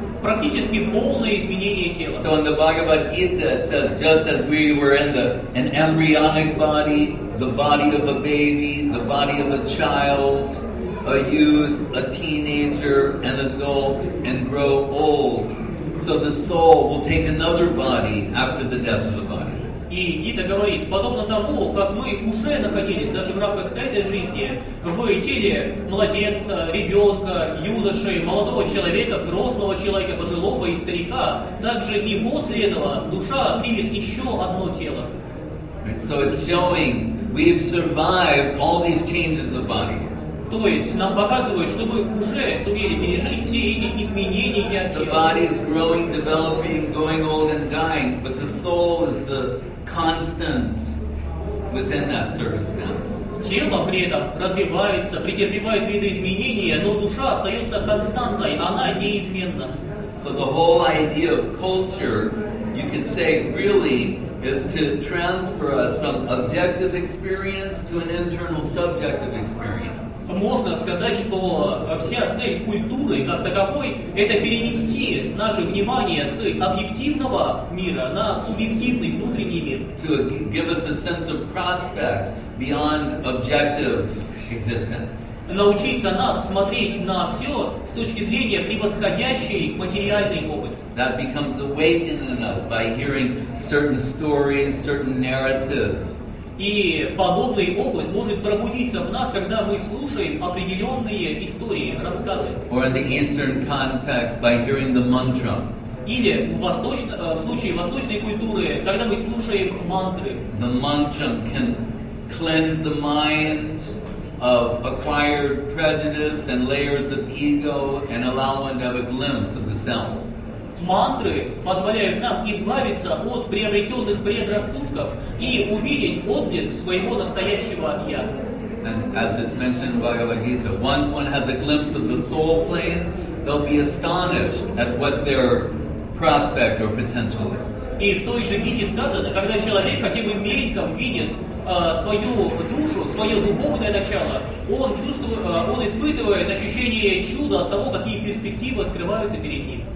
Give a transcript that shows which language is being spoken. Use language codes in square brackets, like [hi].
[ru] Практически полное изменение тела. [en] So in the Bhagavad Gita it says, just as we were in an embryonic body, the body of a baby, the body of a child, a youth, a teenager, an adult, and grow old, so the soul will take another body after the death of the body. [ru] И Гита говорит, подобно тому, как мы уже находились даже в рамках этой жизни в теле младенца, ребенка, юноши, молодого человека, взрослого человека, пожилого и старика, также и после этого душа примет еще одно тело. [en] So it's showing we've survived all these changes of bodies. [ru] То есть нам показывают, что мы уже сумели пережить все эти изменения [en] The [ru] тела. [en] body is growing, developing, going old and dying, but the soul is the constant within that circumstance. [ru] Тело при этом развивается, претерпевает видоизменения, но душа остается константой, она неизменна. [en] So the whole idea of culture, you could say, really is to transfer us from objective experience to an internal subjective experience. [ru] Можно сказать, что вся цель культуры как таковой – это перенести наше внимание с объективного мира на субъективный внутренний мир. [en] To give us a sense of prospect beyond objective existence. [ru] Научиться нас смотреть на все с точки зрения превосходящей материальный опыт. [en] That becomes awakened in us by hearing certain stories, certain narratives. [ru] И подобный опыт может пробудиться в нас, когда мы слушаем определенные истории, рассказы. [en] Or in the Eastern context, by hearing the mantra. [ru] Или в случае восточной культуры, когда мы слушаем мантры. [en] The mantra can cleanse the mind of acquired prejudice and layers of ego and allow one to have a glimpse of the self. [ru] Мантры позволяют нам избавиться от приобретенных предрассудков и увидеть отблеск своего настоящего «я». [en] And as it's mentioned in Bhagavad Gita, once one has a glimpse of the soul plane, they'll be astonished at what their prospect or potential is. [ru] И в той же Гите сказано, когда человек хотя бы мельком видит свою душу, свое духовное начало, он испытывает ощущение чуда от того, какие перспективы открываются перед ним.